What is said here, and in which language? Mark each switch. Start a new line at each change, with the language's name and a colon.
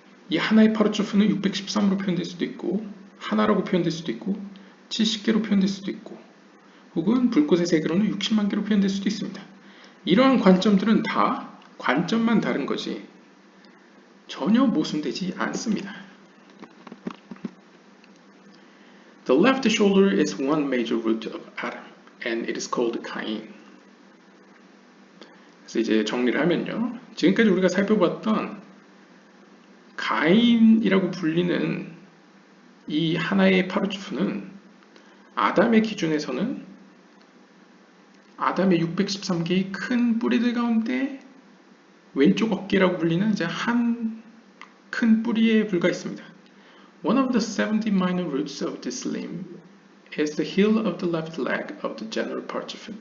Korean: 이 하나의 파르츠프는 613으로 표현될 수도 있고 하나라고 표현될 수도 있고 70개로 표현될 수도 있고 혹은 불꽃의 세계로는 60만 개로 표현될 수도 있습니다. 이러한 관점들은 다 관점만 다른 거지 전혀 모순되지 않습니다.
English: The left shoulder is one major root of Adam, and it is called Cain.
Korean: 그래서 이제 정리를 하면요. 지금까지 우리가 살펴봤던 가인이라고 불리는 이 하나의 파르츠프는 아담의 기준에서는 아담의 613개의 큰 뿌리들 가운데 왼쪽 어깨라고 불리는 이제 한 큰 뿌리에 불과했습니다.
English: One of the 70 minor roots of this limb is the heel of the left leg of the general parchment.